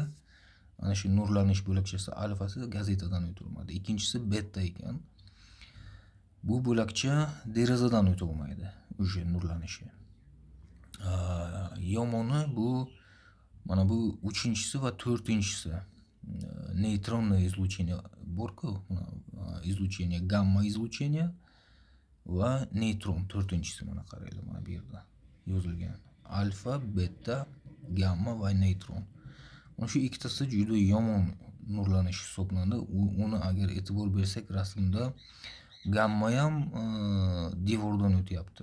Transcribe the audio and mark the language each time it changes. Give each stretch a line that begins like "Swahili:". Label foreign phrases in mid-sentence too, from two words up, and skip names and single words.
Uzbek: Mana shu nurlanish bo'lakchasi alfasi gazetadan o'tolmaydi. Ikkinchisi beta ekan. Bu bo'lakcha derazadan o'tolmaydi, o'sha nurlanishi. Yomoni bu mana bu 3-chisi va 4-chisi.
Russian: Neutronное излучение
Uzbek: bor-ku, излучение,
Russian: gamma излучение
Uzbek: va neutron 4-chisi mana qaraydi, mana bu yerda yozilgan. Alfa, beta, gamma va neutron. Mana shu ikkitasi juda yomon nurlanish hisoblanadi. Uni agar e'tibor bersak rasmda gamma ham devordan o'tyapti.